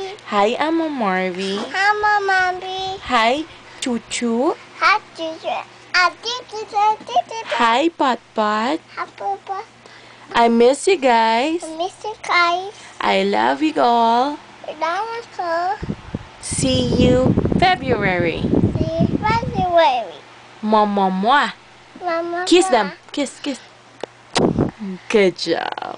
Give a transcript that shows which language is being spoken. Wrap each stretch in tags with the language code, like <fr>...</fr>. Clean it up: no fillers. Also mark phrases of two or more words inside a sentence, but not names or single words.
<en>Hi, Amo Marvy. Hi, Mommy. Hi, Chuchu. Hi, Chuchu. Hi, Pot Pot. Hi, Papa. I miss you guys. I miss you guys. I love you all. That was cool. See you February. See you February. Mwah, mwah. Mama. Kiss them. Kiss, kiss. Good job.</en>